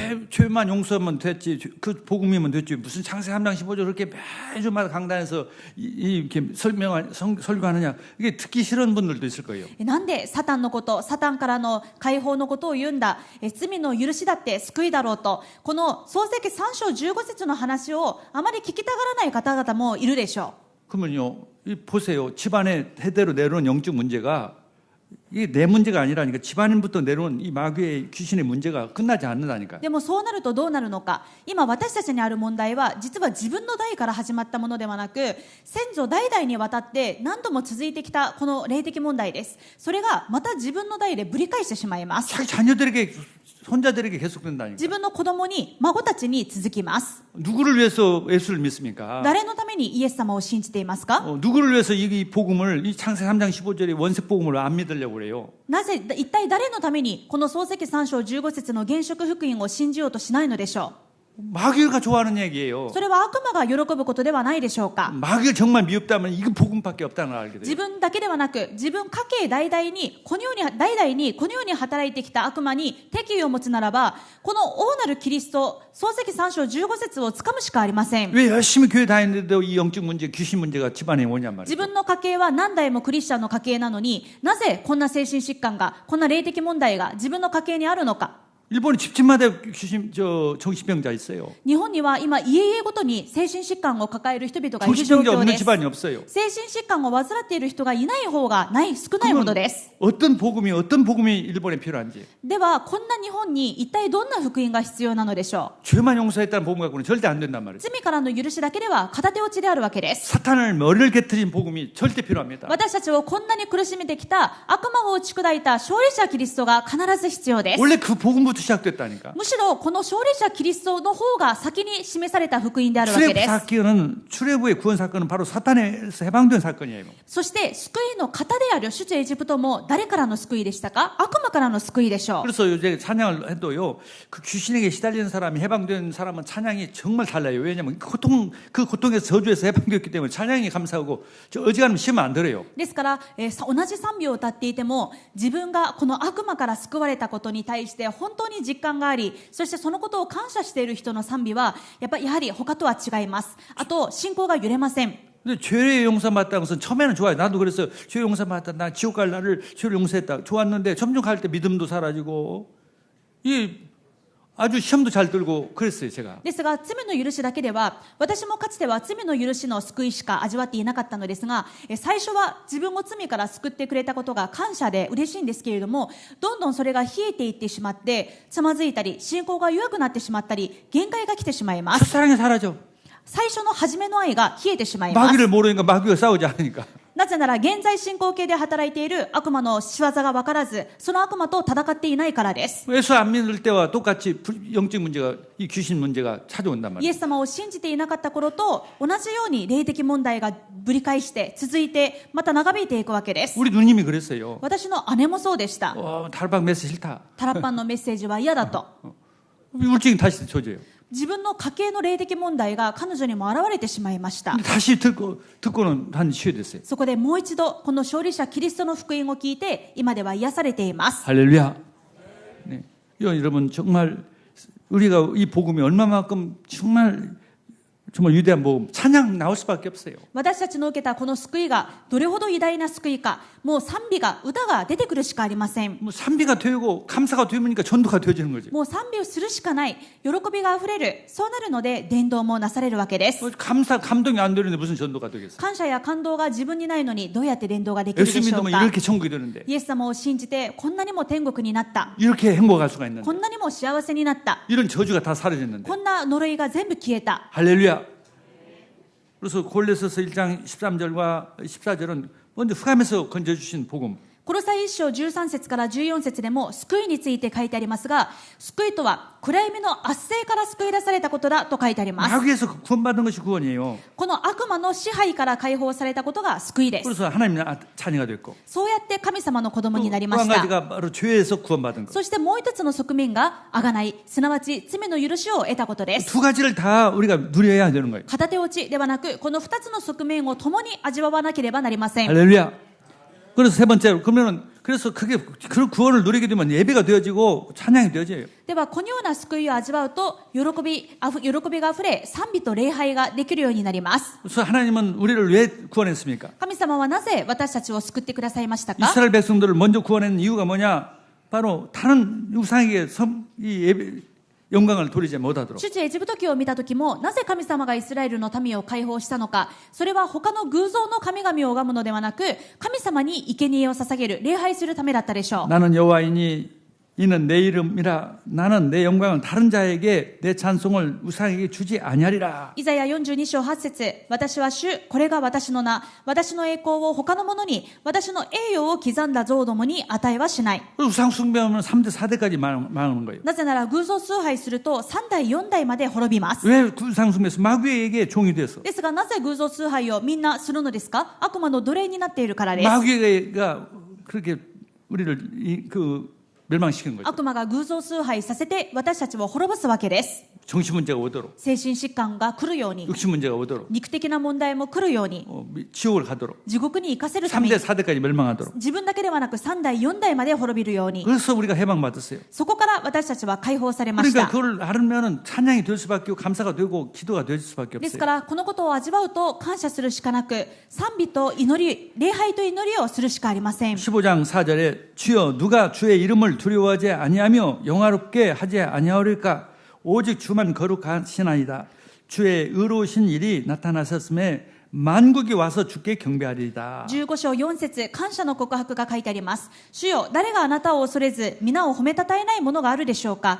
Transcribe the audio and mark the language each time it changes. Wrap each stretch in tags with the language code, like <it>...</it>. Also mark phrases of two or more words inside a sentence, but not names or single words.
<ko>왜 죄만 용서하면 됐지, 그 복음이면 됐지, 무슨 창세 3장 15절 그렇게 매주마다 강단에서 이렇게 설교하느냐, 이게 듣기 싫은 분들도 있을 거예요.</ko> <ja>なんでサタンのこと、サタンからの解放のことを言うんだ、罪の許しだって救いだろうと、この創世記3章15節の話をあまり聞きたがらない方々もいるでしょう。</ja> <ko>그러면요, 보세요. 집안에 대대로 내려온 영적 문제가 이게 내 문제가 아니라니까 집안부터 내려온 이 마귀의 귀신의 문제가 끝나지 않는다니까.</ko> <ja>でもそうなるとどうなるのか。今私たちにある問題は実は自分の代から始まったものではなく、先祖代々にわたって何度も続いてきたこの霊的問題です。それがまた自分の代でぶり返してしまいます。</ja> <ko>자기 자녀들에게 손자들에게 계속된다니까.</ko> <ja>自分の子供に孫たちに続きます。</ja> <ko>누구를 위해서 예수를 믿습니까?</ko> <ja>誰のためにイエス様を信じていますか？</ja> <ko>누구를 위해서 이 복음을, 이 창세 3장 15절의 원색 복음을 안 믿으려고 그래요?</ko> <ja>なぜ一体誰のためにこの創世記3章15節の現職福音を信じようとしないのでしょ</ja> <ko>마귀가 좋아하는 얘기예요.</ko> <ja>う。それは悪魔が喜ぶことではないでしょうか。</ja> <ko>마귀가 정말 미흡다면 이거 복음밖에 없다는 걸 알게 돼요.</ko> <ja>自分だけではなく、自分家系代々にこのように働いてきた悪魔に敵意を持つならば、この大なるキリスト、創世記3章15節をつかむしかありません。</ja> <ko>왜 열심히 교회 다니는데도 이 영적 문제, 귀신 문제가 집안에 오냔 말이에요.</ko> <ja>自分の家系は何代もクリスチャンの家系なのに、なぜこんな精神疾患が、こんな霊的問題が自分の家系にあるのか。</ja> <ko>일본에 집집마다 정신병자 있어요.</ko> <ja>日本には今家々ごとに精神疾患を抱える人々がいる状</ja> <ko>정신병자</ko> <ja>況</ja> <ko>없는</ko> <ja>です。</ja> <ko>집안이 없어요.</ko> <ja>精神疾患を患っている人がいない方が少ないほどです。</ja> <ko>어떤 복음이 일본에 필요한지.</ko> <ja>ではこんな日本に一体どんな福音が必要なのでしょ</ja> <ko>죄만 용서했다는 복음 갖고는 절대 안 된단</ko> <ja>う。</ja> <ko>말이에요.</ko> <ja>罪からの許しだけでは片手落ちであるわけです。</ja> <ko>사탄을 머리를 깨트린 복음이 절대 필요합니다.</ko> <ja>私たちをこんなに苦しめてきた悪魔を打ち砕いた勝利者キリストが必ず必要です。</ja> <ko>원래 그 복음부터 그거부터 시작됐다니까.</ko> <ja>むしろこの勝利者キリストの方が先に示された福音であるわけ</ja> <ko>출애굽</ko> <ja>です。</ja> <ko>사건은 출애굽의 구원 사건은 바로 사탄에서 해방된 사건이에요.</ko> <ja>そして救いの型である出エジプトも誰からの救いでしたか？悪魔からの救いでしょう。</ja> <ko>그래서 요새 찬양을 해도요, 그 귀신에게 시달리는 사람이 해방된 사람은 찬양이 정말 달라요. 왜냐하면 그 고통에서 저주에서 해방되었기 때문에 찬양이 감사하고 저 어지간하면 시험 안 들어요.</ko> <ja>ですから、同じ賛美を歌っていても自分がこの悪魔から救われたことに対して本当に実感があり、そしてそのことを感謝している人の賛美はやはり他とは違います。あと信仰が揺れません。</ja> <ko>근데 죄의 용서 받다는 것은 처음에는 좋아요. 나도 그랬어요. 죄 용서 받다. 나 지옥 갈 나를 죄를 용서했다. 좋았는데 점점 갈 때 믿음도 사라지고 이 아주 시험도 잘 들고 그랬어요, 제가.</ko> <ja>ですが罪の許しだけでは私もかつては罪の許しの救いしか味わっていなかったのですが、最初は自分を罪から救ってくれたことが感謝で嬉しいんですけれども、どんどんそれが冷えていってしまってつまずいたり信仰が弱くなってしまったり限界が来てしまいま</ja> <ko>첫사랑이</ko> <ja>す。</ja> <ko>사라져.</ko> <ja>最初の初めの愛が冷えてしまいます。</ja> <ko>마귀를 모르니까 마귀가 싸우지 않으니까.</ko> <ja>なぜなら現在進行形で働いている悪魔の仕業が分からず、その悪魔と戦っていないからです。</ja> <ko>예수 안 믿을 때와 똑같이 영적 문제가 이 귀신 문제가 찾아온단</ko> <ja>イ</ja> <ko>말이에요.</ko> <ja>エス様を信じていなかった頃と同じように霊的問題がぶり返して続いてまた長引いていくわけです。</ja> <ko>우리 누님이 그랬어요.</ko> <ja>私の姉もそうでした。</ja> <ko>달방 메시 싫다.</ko> <ja>タラッパンのメッセージは嫌だと。</ja> <ko>우울증이 다시 조져요.</ko> <ja>自分の家計の霊的問題が彼女にも現れてしまいました。</ja> <ko>근데 다시 듣고는 한 치유 됐어요.</ko> <ja>そこでもう一度この勝利者キリストの福音を聞いて今では癒されています。</ja> <ko>할렐루야. 네. 여러분 정말 우리가 이 복음이 얼마만큼 정말 위대한 복음, 찬양 나올 수밖에 없어요.</ko> <ja>私たちの受けたこの救いがどれほど偉大な救いか、もう賛美が歌が出てくるしかありません。</ja> <ko>뭐賛美が 되고 감사가 되니까 전도가 되어지는 거죠.</ko> <ja>もう賛美をするしかない、喜びがあふれる、そうなるので伝道もなされるわけです。</ja> <ko>감동이 안 되는데 무슨 전도가 되겠어요?</ko> <ja>感謝や感動が自分にないのにどうやって伝道ができるで</ja> <ko>예수</ko> <ja>しょう</ja> <ko>믿으면</ko> <ja>か。</ja> <ko>이렇게 천국이 되는데</ko> <ja>イエス様を信じてこんなにも天国になった、</ja> <ko>이렇게 행복할 수가 있는데</ko> <ja>こんなにも幸せになった、</ja> <ko>이런 저주가 다 사라졌는데</ko> <ja>こんな呪いが全部消えた。</ja> <ko>할렐루야. 그래서 골로새서 1장 13절과 14절은 먼저 흑암에서 건져주신 복음.</ko> <ja>コロサイ1章13節から14節でも救いについて書いてありますが、救いとは暗闇の圧政から救い出されたことだと書いてあります。</ja> <ko>마귀에서 구원받은 것이 구원이에요.</ko> <ja>この悪魔の支配から解放されたことが救いです。</ja> <ko>그래서 하나님의 자녀가 됐고</ko> <ja>そうやって神様の子供になりま</ja> <ko>또</ko> <ja>し</ja> <ko>한</ko> <ja>た。</ja> <ko>가지가 바로 죄에서 구원받은 것.</ko> <ja>そしてもう一つの側面が贖い、すなわち罪の許しを得たことです。</ja> <ko>두 가지를 다 우리가 누려야 되는 거예요.</ko> <ja>片手落ちではなく、この二つの側面を共に味わわなければなりません。</ja> <ko>할렐루야. 그래서 세 번째로 그러면은 그래서 그게 그 구원을 누리게 되면 예배가 되어지고 찬양이 되어져요.</ko> <ja>ではこのような救いを味わうと喜びがあふれ、賛美と礼拝ができるようになります。</ja> <ko>그래서 하나님은 우리를 왜 구원했습니까?</ko> <ja>神様はなぜ私たちを救ってくださいましたか？</ja> <ko>이스라엘 백성들을 먼저 구원한 이유가 뭐냐? 바로 다른 우상에게 이 예배 영광을 돌리지 못하도록.</ko> <ja>出エジプト記を見た時もなぜ神様がイスラエルの民を解放したのか、それは他の偶像の神々を拝むのではなく、神様に生贄を捧げる、礼拝するためだったでしょう。</ja> <ko>나는 여호와이니 이는 내 이름이라 나는 내 영광을 다른 자에게 내 찬송을 우상에게 주지 아니하리라.</ko> <ja>イザヤ42章8節、私は主、これが私の名、私の栄光を他の者に、私の栄誉を刻んだ像どもに与えはしない。</ja> <ko>우상 숭배하면 3대 4대까지 망하는 거예요.</ko> <ja>なぜなら偶像崇拝すると3代4代まで滅びます。</ja> <ko>왜 우상 숭배해서 마귀에게 종이 됐어?</ko> <ja>ですがなぜ偶像崇拝をみんなするのですか？悪魔の奴隷になっているからです。</ja> <ko>마귀가 그렇게 우리를 멸망시키는 거죠.</ko> <ja>悪魔が偶像崇拝させて私たちを滅ぼすわけです。</ja> <ko>정신 문제가 오도록,</ko> <ja>精神疾患が来るように、</ja> <ko>육신 문제가 오도록,</ko> <ja>肉的な問題も来るように、</ja> <ko>지옥을 가도록,</ko> <ja>地獄に行かせるため</ja> <ko>3대</ko> <ja>に、</ja> <ko>4대까지 멸망하도록.</ko> <ja>自分だけではなく3代4代まで滅びるように、</ja> <ko>그래서 우리가 해방받았어요.</ko> <ja>そこから私たちは解放されまし</ja> <ko>그러니까</ko> <ja>た。</ja> <ko>그걸 알으면 찬양이 될 수밖에 없고 감사가 되고 기도가 될 수밖에</ko> <ja>です</ja> <ko>없어요.</ko> <ja>からこのことを味わうと感謝するしかなく、賛美と祈り、礼拝と祈りをするしかありません。</ja> <ko>15장 4절에 주여 누가 주의 이름을 두려워하지 아니하며 영화롭게 하지 아니하리까 오직 주만 거룩하시나이다. 주의 의로우신 일이 나타나셨음에 만국이 와서 주께 경배하리이다.</ko> <ja>15 章4節、感謝の告白が書いてあります。主よ、誰があなたを恐れず皆を褒めたたえないものがあるでしょうか？</ja>